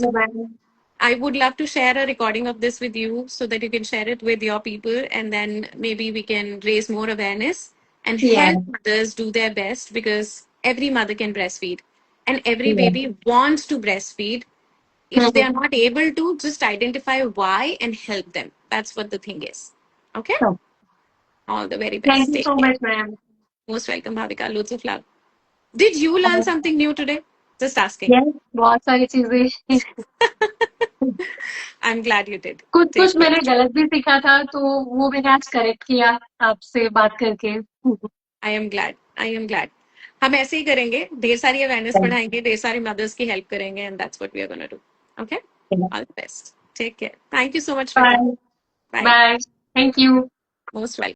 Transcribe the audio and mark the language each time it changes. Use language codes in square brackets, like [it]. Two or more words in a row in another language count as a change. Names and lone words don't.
[en] I would love to share a recording of this with you so that you can share it with your people and then maybe we can raise more awareness and help mothers do their best, because every mother can breastfeed and every baby wants to breastfeed. If they are not able to, just identify why and help them. That's what the thing is. Okay? All the very best. Thank you so much, ma'am. Most welcome, Bhavika. Loads of love. Did you learn something new today? Just asking. Yes, [hi] बहुत सारी चीजें. [en] I'm glad you did. [hi] कुछ मैंने गलत भी सीखा था तो वो मैंने आज करेक्ट किया आपसे बात करके. [en] I am glad. I am glad. [hi] हम ऐसे ही करेंगे, ढेर सारी अवेयरनेस बढ़ाएंगे, ढेर सारी मदर्स की हेल्प करेंगे, [en] and that's what we are going to do. Okay? All the best. Take care. Thank you so much. Bye. बाय। Bye. Thank you. Most welcome.